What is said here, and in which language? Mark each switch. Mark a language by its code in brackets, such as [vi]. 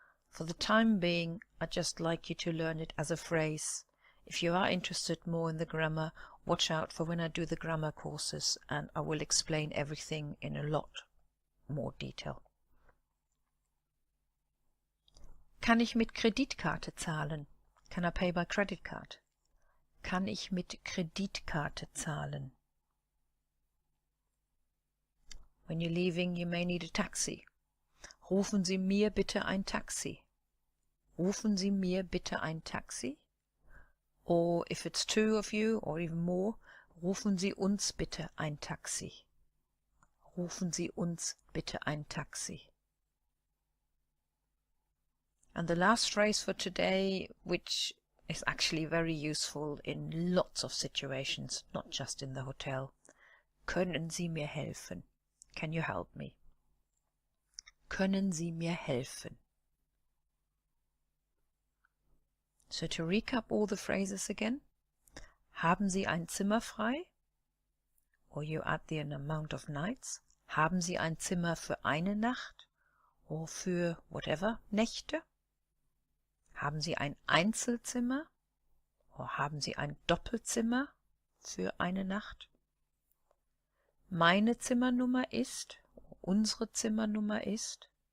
[en] For the time being, I'd just like you to learn it as a phrase. If you are interested more in the grammar, watch out for when I do the grammar courses, and I will explain everything in a lot more detail. [de] Kann ich mit Kreditkarte zahlen? [en] Can I pay by credit card? [de] Kann ich mit Kreditkarte zahlen? [en] When you're leaving, you may need a taxi. [de] Rufen Sie mir bitte ein Taxi. Rufen Sie mir bitte ein Taxi. [en] Or if it's two of you or even more, [de] rufen Sie uns bitte ein Taxi. Rufen Sie uns bitte ein Taxi. [en] And the last phrase for today, which is actually very useful in lots of situations, not just in the hotel. [de] Können Sie mir helfen? [en] Can you help me? [de] Können Sie mir helfen? [en] So to recap all the phrases again. [de] Haben Sie ein Zimmer frei? [en] Or you add the amount of nights. [de] Haben Sie ein Zimmer für eine Nacht? Or für whatever, Nächte? Haben Sie ein Einzelzimmer? Or haben Sie ein Doppelzimmer für eine Nacht? Meine Zimmernummer ist, unsere Zimmernummer ist.